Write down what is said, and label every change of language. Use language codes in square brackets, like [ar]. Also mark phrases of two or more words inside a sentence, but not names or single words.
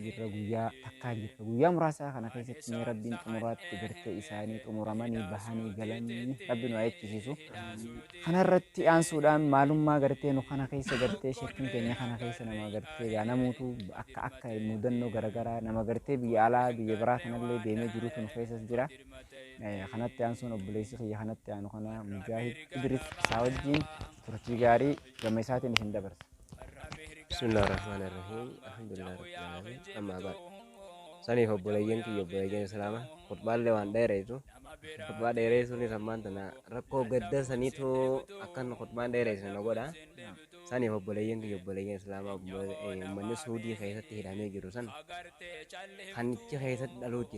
[om] jirra guyyaa takkaa jirra guyyaa muraasaa kana keessatti mee rabbiin xumuraatti gartee isaanii xumuramanii bahanii galanii rabbiin waa eebbisiisu kanarratti aansuudhaan maalummaa gartee nu kana keessa gartee shakkiin keenya kana keessa nama gartee gaa namuutuu akka mudannoo garaagaraa nama gartee biyya alaa biyya biraa kanallee deemee jirutu nu keessas jira kanatti aansuun obboleessi kiyya kanatti aanu kana Mujaahid Idris Saawajjiin turtii gaarii gama isaatiin isin dabarsa. [ar] بسم الله الرحمن الرحيم الحمد لله رب العالمين. أما بعد. [om] Saniif obboleeyyan kiyya obboleeyyan islaamaa khutbaallee waan dheereetu khutbaa dheereessuun sammaan tana rakkoo gadda saniitu akkan khutbaan dheereessu na godha. Saniif obboleeyyan kiyya obboleeyyan islaamaa uummanni Suudii keessatti hidhamee jiru san kanichi keessatti dhaluu jira.